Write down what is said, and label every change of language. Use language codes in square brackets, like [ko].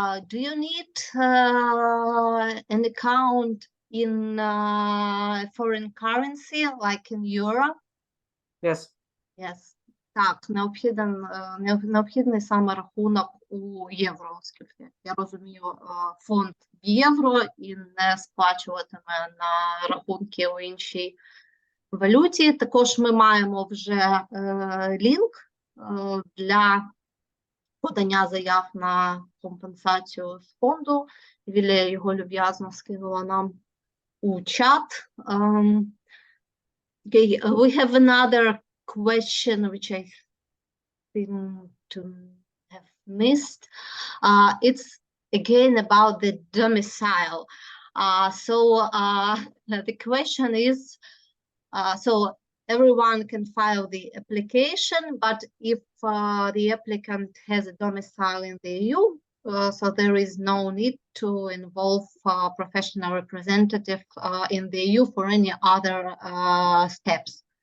[en] Do you need an account in foreign currency, like in euro? Yes. Yes. [uk] Так, необхідний саме рахунок у євро, оскільки я розумію, фонд в євро і не сплачуватиме на рахунки у іншій валюті. Також ми маємо вже лінк для подання заяв на компенсацію з фонду. Вілія його люб'язно скинула нам у чат. [en] Okay, we have another question which I think to have missed. It's again about the domicile. The question is, so everyone can file the application, but if the applicant has a domicile in the EU, so there is no need to involve a professional representative in the EU for any other steps.